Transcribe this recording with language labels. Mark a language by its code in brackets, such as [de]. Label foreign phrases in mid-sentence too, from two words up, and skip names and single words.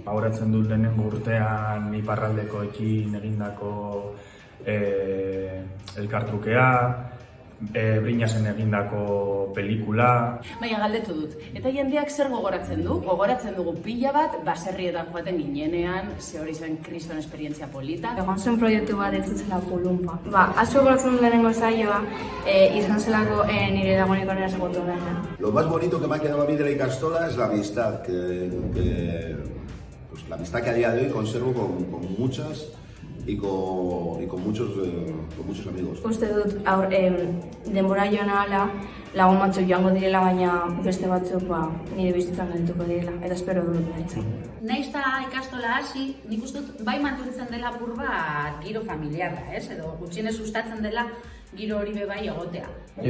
[eu] Gogoratzen dut lehenengo urtean iparraldekoekin egindako elkartrukea, Brinasen egindako pelikula. Baina galdetu dut, eta jendeak zer gogoratzen du? Gogoratzen dugu pila bat, baserrietan joaten ginenean, ze hori zen kriston esperientzia polita. Egon zen proiektu bat ez zela Pulumpa. Asko gogoratzen dut lehenengo saioa, izan zelako nire dagoeneko nire segundu gana. [es] Lo más bonito que me ha quedado a mí de la ikastola es la amistad, la amistad que a día de hoy conservo con muchas y con muchos amigos. [eu] Uste dut denbora joan ahala lagun batzuk joango direla, baina beste batzuk nire bizitzan geldituko direla, eta espero dut nahitzen. Naiz eta ikastola hasi, nik uste dut bai mantentzen dela apur bat giro familiarra, edo gutxienez sustatzen dela giro hori bai egotea.